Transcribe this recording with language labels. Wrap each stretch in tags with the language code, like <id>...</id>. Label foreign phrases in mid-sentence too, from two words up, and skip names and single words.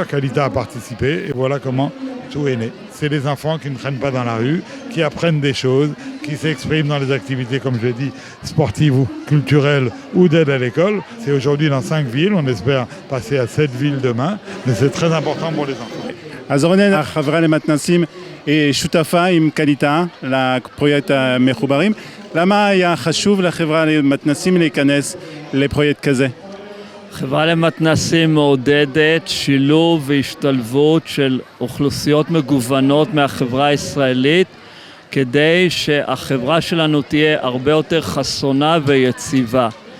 <fr>Kalita a participé et voilà comment tout est né. C'est des enfants qui ne traînent pas dans la rue, qui apprennent des choses, qui s'expriment dans les activités, comme je l'ai dit, sportives ou culturelles ou d'aide à l'école. C'est aujourd'hui dans 5 villes, on espère passer à 7 villes demain, mais c'est très important pour les enfants.</fr> <he>אז רונן, החברה למתנ"סים שותפה עם קליטה לפרויקט המחוברים. למה היה חשוב לחברה למתנ"סים להיכנס לפרויקט כזה? חברה למתנ"סים מעודדת שילוב והשתלבות של אוכלוסיות מגוונות מהחברה הישראלית, כדי שהחברה שלנו תהיה הרבה יותר חסונה ויציבה.</he>